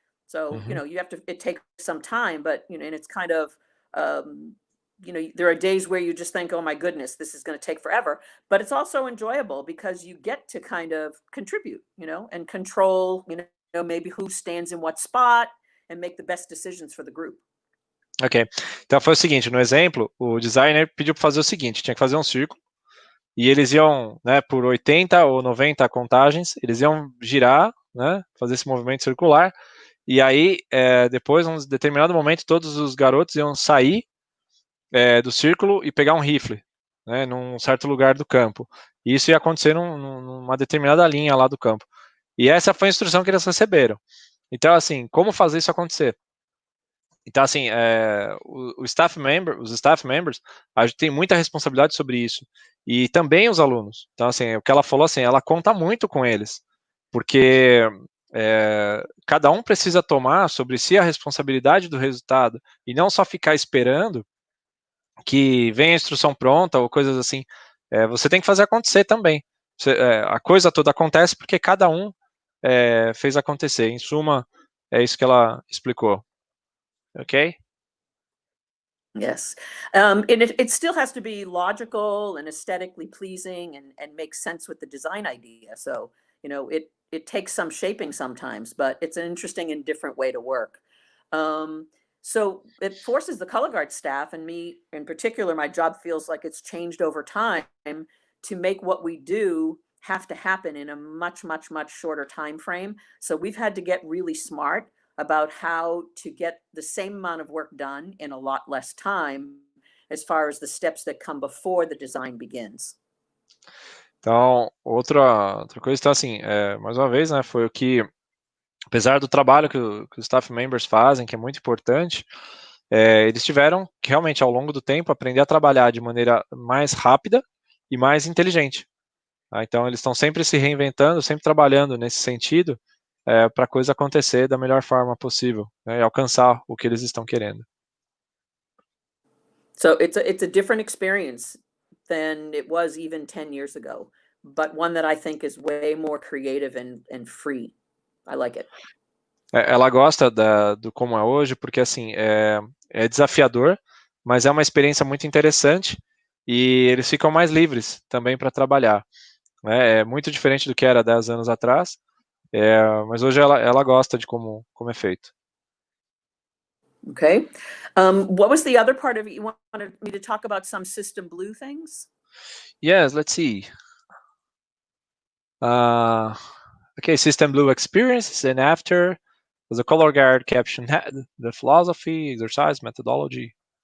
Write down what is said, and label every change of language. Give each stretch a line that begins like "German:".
English: So, you have to, it takes some time, but, and it's kind of, there are days where you just think, oh my goodness, this is going to take forever, but it's also enjoyable because you get to kind of contribute, and control, maybe who stands in what spot and make the best decisions for the group. Ok.
Portuguese: Então foi o seguinte, no exemplo, o designer pediu para fazer o seguinte, tinha que fazer um círculo, e eles iam, né, por 80 ou 90 contagens, eles iam girar, né, fazer esse movimento circular, e aí, depois, num determinado momento, todos os garotos iam sair do círculo e pegar um rifle, né, num certo lugar do campo. E isso ia acontecer numa determinada linha lá do campo. E essa foi a instrução que eles receberam. Então, assim, como fazer isso acontecer? Então, assim, os staff members, a gente tem muita responsabilidade sobre isso. E também os alunos. Então, assim, o que ela falou, assim, ela conta muito com eles. Porque cada um precisa tomar sobre si a responsabilidade do resultado. E não só ficar esperando que venha a instrução pronta ou coisas assim. Você tem que fazer acontecer também. A coisa toda acontece porque cada um fez acontecer. Em suma, é isso que ela explicou. Okay.
English: Yes. And it still has to be logical and aesthetically pleasing and make sense with the design idea. So, it takes some shaping sometimes, but it's an interesting and different way to work. So it forces the color guard staff, and me in particular, my job feels like it's changed over time to make what we do have to happen in a much, much, much shorter time frame. So we've had to get really smart about how to get the same amount of work done in a lot less time as far as the steps that come before the design begins.
Portuguese: Então, outra coisa, então, assim, mais uma vez, né, foi o que, apesar do trabalho que os staff members fazem, que é muito importante, eles tiveram que realmente, ao longo do tempo, aprender a trabalhar de maneira mais rápida e mais inteligente. Tá? Então, eles estão sempre se reinventando, sempre trabalhando nesse sentido, para a coisa acontecer da melhor forma possível, né, e alcançar o que eles estão querendo.
English: So it's a different experience than it was even 10 years ago, but one that I think is way more creative and free. I like it.
Portuguese: Ela gosta do como é hoje, porque assim, é desafiador, mas é uma experiência muito interessante e eles ficam mais livres também para trabalhar. Né? É muito diferente do que era 10 anos atrás, mas hoje ela gosta de como é feito. Okay.
English: What was the other part of it? You wanted me to talk about some system blue things? Yes, let's see. Okay, system blue experiences, and after the color guard caption the philosophy, exercise, methodology.